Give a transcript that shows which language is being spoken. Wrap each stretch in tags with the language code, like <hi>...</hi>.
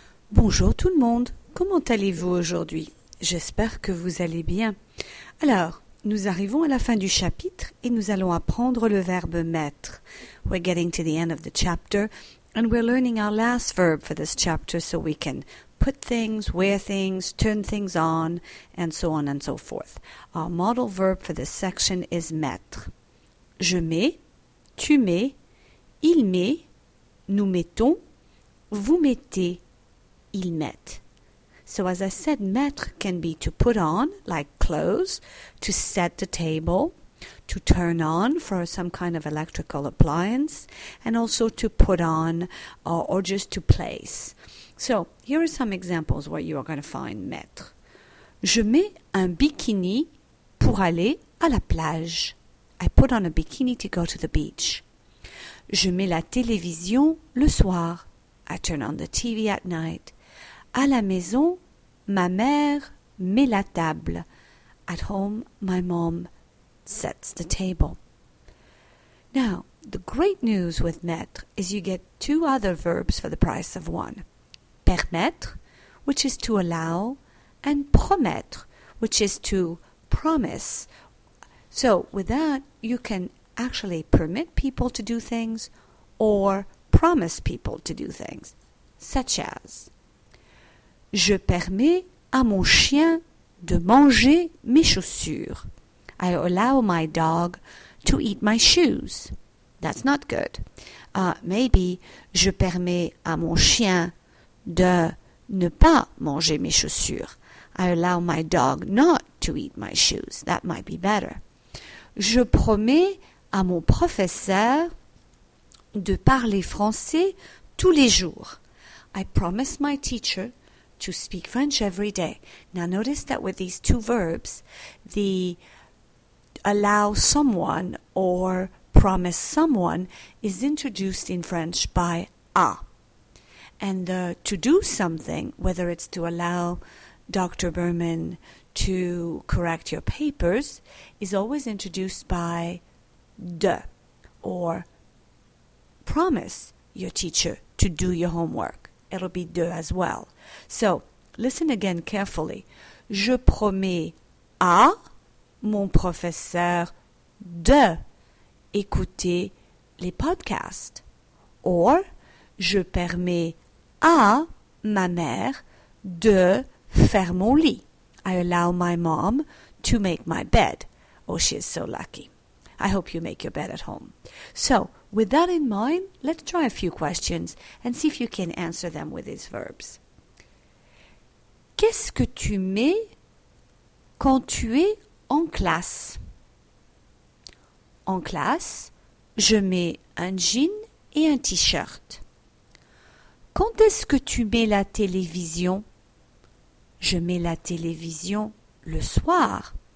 <fr>Bonjour tout le monde, comment allez-vous aujourd'hui? J'espère que vous allez bien. Alors, nous arrivons à la fin du chapitre et nous allons apprendre le verbe mettre.</fr> <en>We're getting to the end of the chapter and we're learning our last verb for this chapter so we can put things, wear things, turn things on and so forth. Our model verb for this section is mettre.</en> <fr>Je mets, tu mets, il met, nous mettons, vous mettez. Ils mettent.</fr> <en>So as I said, mettre can be to put on, like clothes, to set the table, to turn on for some kind of electrical appliance, and also to put on or just to place. So here are some examples where you are going to find mettre.</en> <fr>Je mets un bikini pour aller à la plage.</fr> <en>I put on a bikini to go to the beach.</en> <fr>Je mets la télévision le soir.</fr> <en>I turn on the TV at night.</en> <fr>À la maison, ma mère met la table.</fr> <en>At home, my mom sets the table. Now, the great news with mettre is you get two other verbs for the price of one. Permettre, which is to allow, and promettre, which is to promise. So, with that, you can actually permit people to do things or promise people to do things, such as...</en> <fr>Je permets à mon chien de manger mes chaussures.</fr> <en>I allow my dog to eat my shoes. That's not good.</en> <fr>Maybe je permets à mon chien de ne pas manger mes chaussures.</fr> <en>I allow my dog not to eat my shoes. That might be better.</en> <fr>Je promets à mon professeur de parler français tous les jours.</fr> <en>I promise my teacher to speak French every day. Now notice that with these two verbs, the allow someone or promise someone is introduced in French by a. And the to do something, whether it's to allow Dr. Berman to correct your papers, is always introduced by de, or promise your teacher to do your homework. It'll be de as well. So, listen again carefully.</en> <fr>Je promets à mon professeur de écouter les podcasts. Or, je permets à ma mère de faire mon lit.</fr> <en>I allow my mom to make my bed. Oh, she is so lucky. I hope you make your bed at home. So, with that in mind, let's try a few questions and see if you can answer them with these verbs.</en> <fr>Qu'est-ce que tu mets quand tu es en classe? En classe, je mets un jean et un t-shirt. Quand est-ce que tu mets la télévision? Je mets la télévision le soir.</fr>